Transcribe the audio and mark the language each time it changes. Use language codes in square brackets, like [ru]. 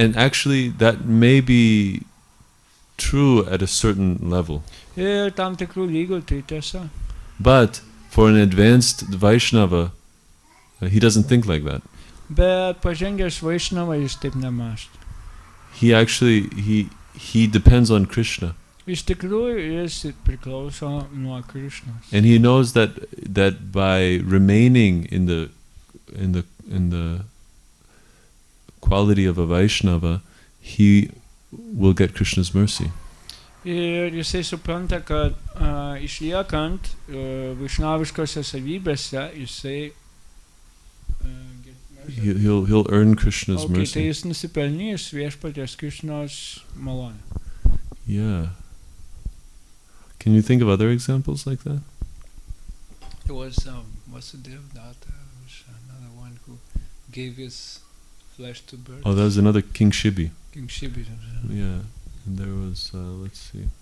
[en] And actually, that may be true at a certain level. [lt] Ir tam tikrų lygių tai tiesa. [en] But for an advanced Vaishnava, he doesn't think like that. [lt] Bet pažengęs Vaishnava jis taip nemąsto. [en] He actually, he depends on Krishna. [lt] Iš tikrųjų jis priklauso nuo Krishnos. [en] And he knows that by remaining in the quality of a Vaishnava, he will get Krishna's mercy. [lt] Ir jisai supranta, kad išliekant vaishnaviškose savybėse, jisai [en] He'll earn Krishna's [lt] tai [en] mercy. [lt] jis nusipelnys viešpaties Krishnos malonę. [en] Yeah. Can you think of other examples like that? There was Vasudeva Datta, another one who gave his flesh to birds. Oh, that was another King Shibi. King Shibi. Yeah. And there was, let's see.